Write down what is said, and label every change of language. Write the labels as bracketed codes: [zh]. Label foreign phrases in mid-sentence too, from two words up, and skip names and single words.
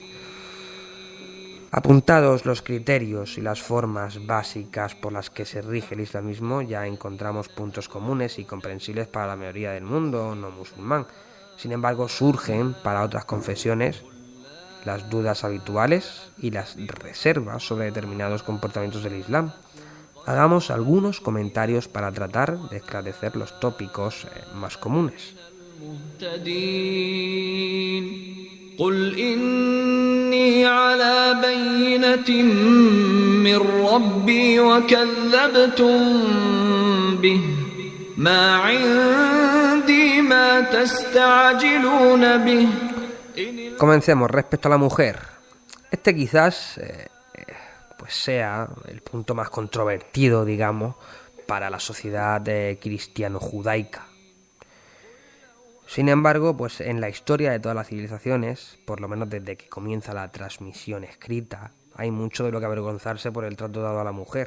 [es] Apuntados los criterios y las formas básicas por las que se rige el islamismo, ya encontramos puntos comunes y comprensibles para la mayoría del mundo no musulmán. Sin embargo, surgen para otras confesiones las dudas habituales y las reservas sobre determinados comportamientos del Islam. Hagamos algunos comentarios para tratar de esclarecer los tópicos más comunes. [ar] قل إني على بينة من ربي وكذبتم به ما عندي ما تستعجلون به. [es] Comencemos. Respecto a la mujer, este quizás pues sea el punto más controvertido, digamos, para la sociedad cristiano-judaica. Sin embargo, pues en la historia de todas las civilizaciones, por lo menos desde que comienza la transmisión escrita, hay mucho de lo que avergonzarse por el trato dado a la mujer.